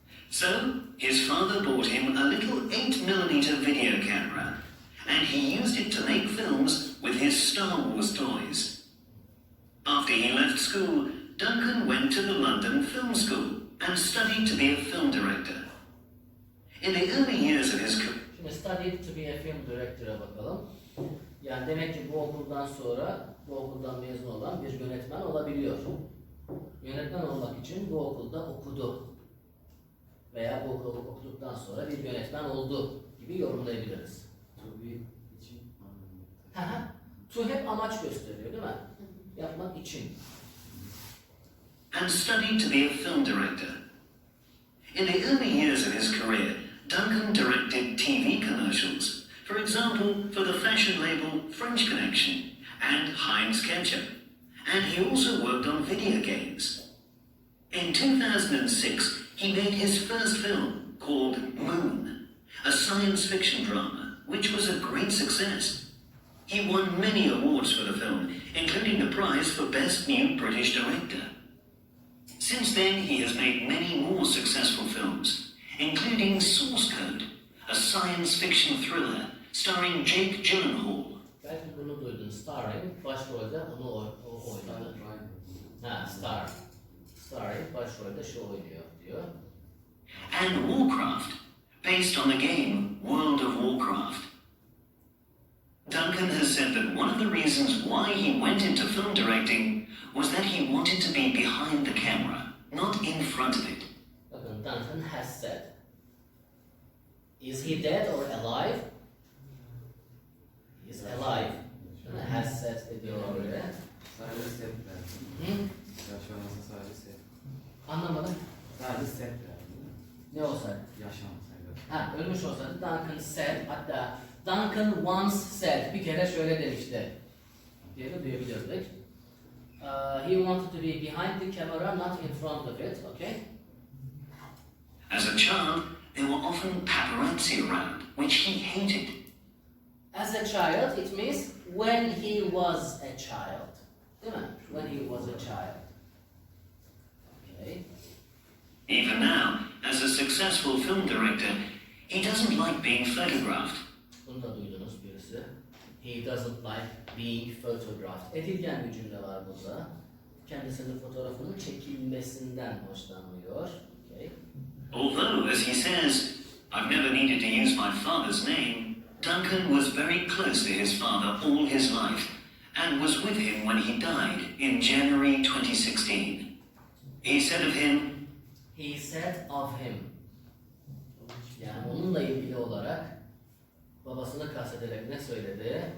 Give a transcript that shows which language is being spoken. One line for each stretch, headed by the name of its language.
English: So, his father bought him a little 8mm video camera, and he used it to make films with his Star Wars toys. After he left school, Duncan went to the London Film School and studied to be a film director. In the early years of his career,
Turkish: Şimdi
English: studied to be a film director'a
Turkish: bakalım. Yani demek ki bu okuldan sonra, bu okuldan mezun olan bir yönetmen olabiliyor. Yönetmen olmak için bu okulda okudu. Veya bu okulu okuduktan sonra bir yönetmen oldu gibi yorumlayabiliriz.
English: To be
Turkish: için anlamı. Haha. To hep amaç gösteriyor değil mi? Yapmak için.
English: and studied to be a film director. In the early years of his career, Duncan directed TV commercials, for example, for the fashion label French Connection and Heinz Ketchup, and he also worked on video games. In 2006, he made his first film called Moon, a science fiction drama, which was a great success. He won many awards for the film, including the prize for Best New British Director. Since then, he has made many more successful films, including Source Code, a science fiction thriller starring Jake Gyllenhaal.
Turkish: Belki bunu duydun. Starring, başrolde onu oynadı. Ha, Starring, başrolde şu oynuyor diyor.
English: And Warcraft, based on the game World of Warcraft. Duncan has said that one of the reasons why he went into film directing was that he wanted to be behind the camera. not in front of it.
Turkish: Bakın
English: Duncan has said. Is he dead or alive? He is alive.
Turkish: Değil mi?
English: Has said
Turkish: ediyor oraya. Sadece set verdi. Hı? Yaşaması sadece set. Anlamadım. Sadece set verdi değil mi? Ne olsaydı? Yaşamasaydı. Ha, ölmüş olsaydı
English: Duncan said,
Turkish: hatta
English: Duncan once said,
Turkish: bir kere şöyle demişti diye de duyabilirdik.
English: He wanted to be behind the camera, not in front of it, okay? As a child, there were often paparazzi around, which he hated. As a child, it means when he was a child.
Turkish: Değil mi?
English: When he was a child. Okay. Even now, as a successful film director, he doesn't like being photographed.
Turkish: Bunu da duydunuz birisi.
English: He doesn't like being photographed.
Turkish: Edilgen bir cümle var burada. Kendisinin fotoğrafının çekilmesinden hoşlanmıyor.
English: Okay. Although, as he says, I've never needed to use my father's name, Duncan was very close to his father all his life and was with him when he died in January 2016. He said of him, He said of him.
Turkish: Yani onunla ilgili olarak babasını kastederek ne söyledi?